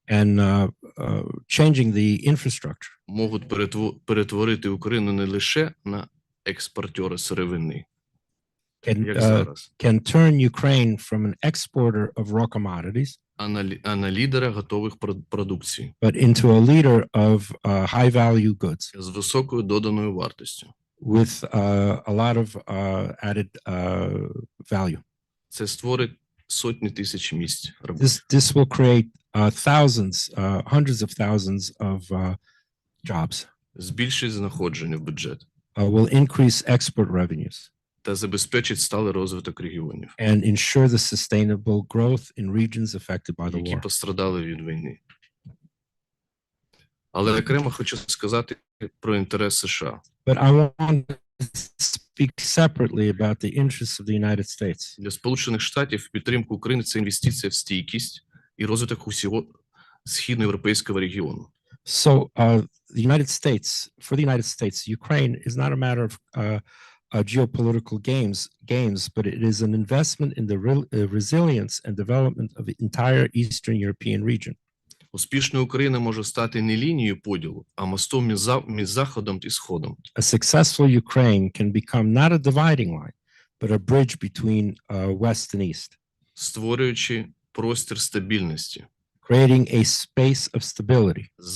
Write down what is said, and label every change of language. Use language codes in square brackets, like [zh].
[en] and changing the infrastructure [uk] можуть перетворити Україну не лише на експортера сировини, як зараз, [en] can turn Ukraine from an exporter of raw commodities, [uk] а на лідера готових продукцій [en] but into a leader of high value goods [uk] з високою доданою вартістю. [en] with a lot of added value. [uk] Це створить сотні тисяч місць роботи. [en] This will create hundreds of thousands of jobs, [uk] Збільшить знаходження в бюджет [en] will increase export revenues, [uk] та забезпечить сталий розвиток регіонів, [en] and ensure the sustainable growth in regions affected by the [uk] які [en] war. [uk] пострадали від війни. Але окремо хочу сказати про інтерес США. [en] But I want to speak separately about the interests of the United States. [uk] Для Сполучених Штатів підтримка України – це інвестиція в стійкість і розвиток усього східноєвропейського регіону. [en] So the United States, for the United States, Ukraine is not a matter of geopolitical games, but it is an investment in the resilience and development of the entire Eastern European region. [uk] Успішна Україна може стати не лінією поділу, а мостом між Заходом і Сходом. [en] A successful Ukraine can become not a dividing line, but a bridge between West and East, [uk] Створюючи простір стабільності, [en] creating a space of stability,